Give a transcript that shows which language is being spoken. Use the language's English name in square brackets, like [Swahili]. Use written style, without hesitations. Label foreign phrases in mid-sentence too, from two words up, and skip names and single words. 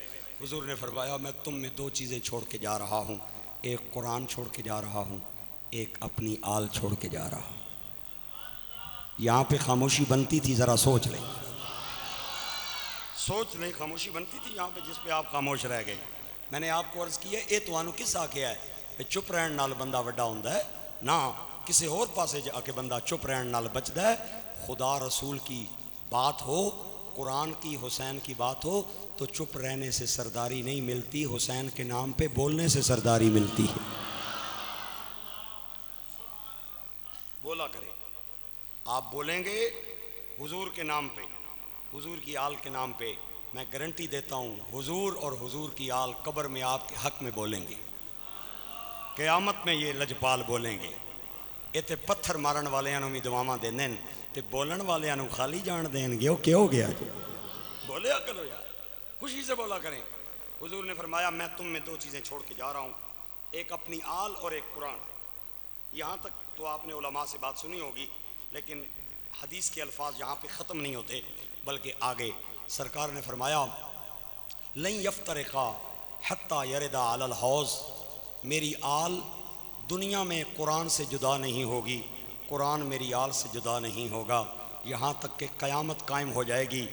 [Urdu] حضور نے فرمایا میں تم میں دو چیزیں چھوڑ کے جا رہا ہوں، ایک قرآن چھوڑ کے جا رہا ہوں، ایک اپنی آل چھوڑ کے جا رہا ہوں۔ یہاں پہ خاموشی بنتی تھی، ذرا سوچ لیں، سوچ لیں، خاموشی بنتی تھی یہاں پہ جس پہ آپ خاموش رہ گئے۔ میں نے آپ کو عرض کیا [Punjabi] اے توانو کس آکھیا ہے چپ رہن نال بندہ وڈا ہوندا ہے؟ نہ، کسی اور پاسے جا کے بندہ چپ رہن نال بچدا ہے۔ [Urdu] خدا رسول کی بات ہو، قرآن کی، حسین کی بات ہو تو چپ رہنے سے سرداری نہیں ملتی، حسین کے نام پہ بولنے سے سرداری ملتی ہے۔ بولا کرے، آپ بولیں گے حضور کے نام پہ، حضور کی آل کے نام پہ، میں گارنٹی دیتا ہوں حضور اور حضور کی آل قبر میں آپ کے حق میں بولیں گے، قیامت میں یہ لجپال بولیں گے۔ [Punjabi] یہ تے پتھر مارن والیاں بھی دعاواں دیندے تے بولن والیاں خالی جان دین گے، وہ کیا ہو گیا جی؟ بولیا کرو یار، [Urdu] خوشی سے بولا کریں۔ حضور نے فرمایا میں تم میں دو چیزیں چھوڑ کے جا رہا ہوں، ایک اپنی آل اور ایک قرآن۔ یہاں تک تو آپ نے علماء سے بات سنی ہوگی، لیکن حدیث کے الفاظ یہاں پہ ختم نہیں ہوتے، بلکہ آگے سرکار نے فرمایا [Arabic] لن یفترقا حتی یردا علی الحوض، [Urdu] میری آل دنیا میں قرآن سے جدا نہیں ہوگی، قرآن میری آل سے جدا نہیں ہوگا، یہاں تک کہ قیامت قائم ہو جائے گی۔